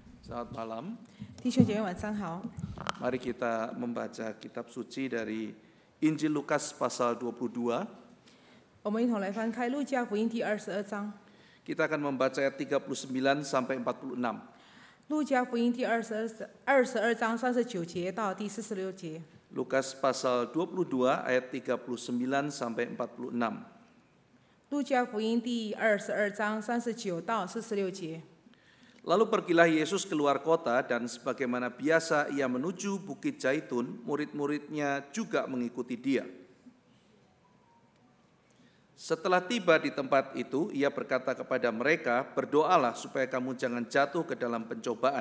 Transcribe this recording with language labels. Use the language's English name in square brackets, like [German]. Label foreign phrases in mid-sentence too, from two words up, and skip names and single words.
[Indonesian] Selamat malam. [Chinese] 弟兄姐妹晚上好， [Indonesian] Mari kita membaca kitab suci dari Injil Lukas pasal 22. [Chinese] 我们一同来翻开路加福音第22章。 [Indonesian] Kita akan membaca ayat 39 sampai 46. [Chinese] 路加福音第22章39节到第46节。 [Indonesian] Lukas pasal 22 ayat 39 sampai 46. [Chinese] 路加福音第22章39到46节。 [Indonesian] Lalu pergilah Yesus keluar kota dan sebagaimana biasa ia menuju Bukit Zaitun, murid-muridnya juga mengikuti dia. Setelah tiba di tempat itu, ia berkata kepada mereka, "Berdoalah supaya kamu jangan jatuh ke dalam pencobaan."